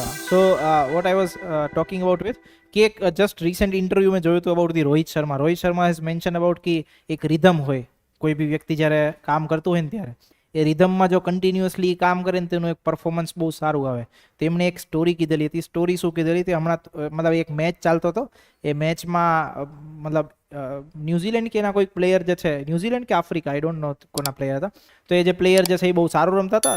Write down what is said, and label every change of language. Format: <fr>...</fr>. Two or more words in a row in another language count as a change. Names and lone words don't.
<en>So what I was talking about with</en> <hi>कि एक</hi> <en>just recent interview</en> <gu>में જોયું હતું</gu> <en>about the</en> <gu>રોહિત શર્મા</gu> <en>has mentioned about</en> <gu>कि એક rhythm હોય કોઈ બી વ્યક્તિ જ્યારે કામ કરતું હોય ને ત્યારે એ રિધમમાં જો કન્ટિન્યુઅસલી કામ કરે ને તેનું એક પરફોર્મન્સ બહુ સારું આવે. તેમણે એક સ્ટોરી કીધેલી હતી. સ્ટોરી શું કીધેલી હતી, હમણાં મતલબ એક મેચ ચાલતો હતો, એ મેચમાં મતલબ ન્યૂઝીલેન્ડ કે એના કોઈ પ્લેયર જે છે, ન્યૂઝીલેન્ડ કે આફ્રિકા,</gu> <en>I don't know</en> <gu>કોના પ્લેયર હતા, તો એ જે પ્લેયર જે છે એ બહુ સારું રમતા હતા.</gu>